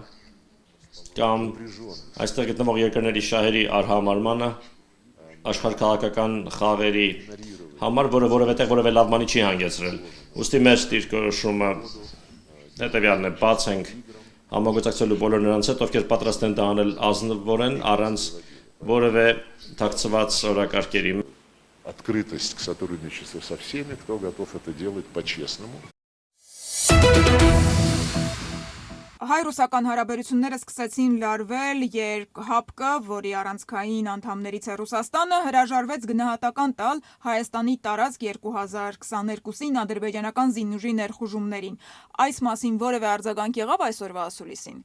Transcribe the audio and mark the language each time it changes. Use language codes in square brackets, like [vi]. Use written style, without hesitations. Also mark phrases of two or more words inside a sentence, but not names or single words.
[hy] կամ այստեղ գտնվող երկրների շահերի արհամարմանը աշխարհքաղաքական խաղերի համար, որը որևէ լավ բանի չի հանգեցրել։ Ուստի մեր դիրքորոշումը հետևյալն է, բաց ենք համագործակցելու բոլոր նրանց հետ, ովքեր պատրաստ են դա անել ազնվորեն, առանց որևէ թաքցված օրակարգերի։ [ru] открытость к сотрудничеству со всеми, кто готов это делать по-честному. [hy] Հայ-ռուսական հարաբերությունները սկսեցին լարվել, երբ ՀԱՊԿ, որի առանցքային անդամներից է Ռուսաստանը, հրաժարվեց գնահատական տալ Հայաստանի տարածք 2022-ին ադրբեջանական զինուժի ներխուժումներին։ Այս մասին որևէ արձագանք եղավ այսօրվա ասուլիսին։